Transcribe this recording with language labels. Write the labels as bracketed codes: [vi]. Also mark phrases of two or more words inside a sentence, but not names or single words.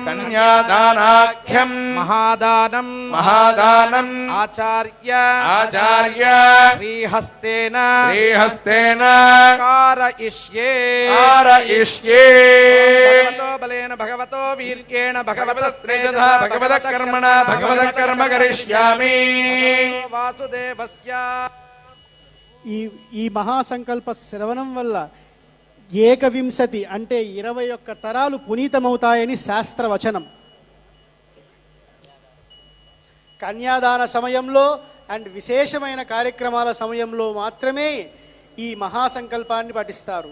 [sa] కన్యాదానాఖ్యం మహాదానం మహాదానం ఆచార్య ఆచార్య శ్రీహస్తేన శ్రీహస్తేన కారయిష్యే कारयिष्ये భగవతో బలేన భగవతో వీర్యేణ భగవతస్త్రేజస भगवतः कर्मणा भगवतः कर्म करिष्यामि వాసుదేవస్య [te] ఈ మహాసంకల్ప శ్రవణం వల్ల ఏకవింశతి అంటే 21 తరాలు పునీతమవుతాయని శాస్త్రవచనం. కన్యాదాన సమయంలో అండ్ విశేషమైన కార్యక్రమాల సమయంలో మాత్రమే ఈ మహాసంకల్పాన్ని పఠిస్తారు.